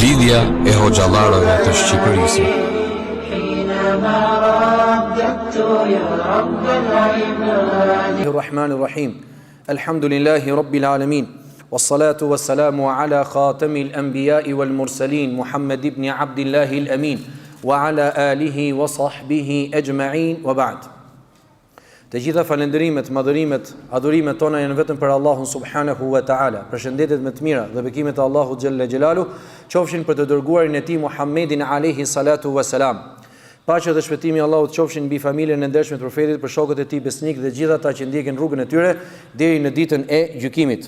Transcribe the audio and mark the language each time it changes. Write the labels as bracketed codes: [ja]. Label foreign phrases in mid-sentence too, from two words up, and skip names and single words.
[sq] Shtëpia e Hoxhallarëve të Shqipërisë. [ar] بسم الله الرحمن الرحيم. الحمد لله رب العالمين والصلاة والسلام على خاتم الأنبياء والمرسلين محمد بن عبد الله الأمين وعلى آله وصحبه أجمعين وبعد. [sq] Të gjitha falenderimet, madhërimet, adhurimet tona janë vetëm për Allahun [ar] سبحانه وتعالى. [sq] Përshëndetjet më të mira dhe bekimet e Allahut [ar] جل جلاله [sq] qofshin për të dërguarin e tij Muhammedin [ar] عليه الصلاة والسلام. [sq] Paqja dhe shpëtimi i Allahut qofshin mbi familjen e ndershme të profetit, për shokët e tij besnik dhe gjithë ata që ndjekin rrugën e tyre deri në ditën e gjykimit.